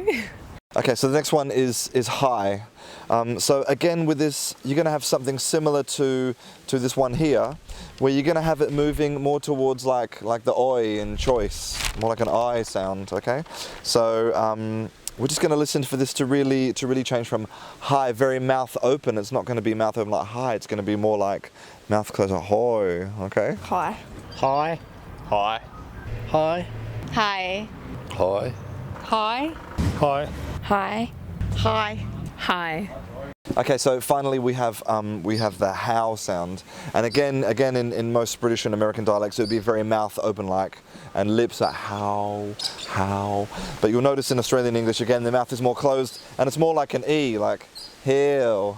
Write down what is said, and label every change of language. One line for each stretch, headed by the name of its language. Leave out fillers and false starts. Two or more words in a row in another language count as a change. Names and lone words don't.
English: Okay, so the next one is high. So again, with this, you're going to have something similar to this one here, where you're going to have it moving more towards like the oi in choice, more like an I sound. Okay, so we're just going to listen for this to really change from high, very mouth open. It's not going to be mouth open like high. It's going to be more like mouth closed, hoy. Okay. Hi. Hi. Hi. Hi. Hi. Hi. Hi. Hi. Hi. Hi. Hi. Okay, so finally we have the how sound, and again in most British and American dialects it would be very mouth open like, and lips are how, but you'll notice in Australian English again the mouth is more closed, and it's more like an E, like hell.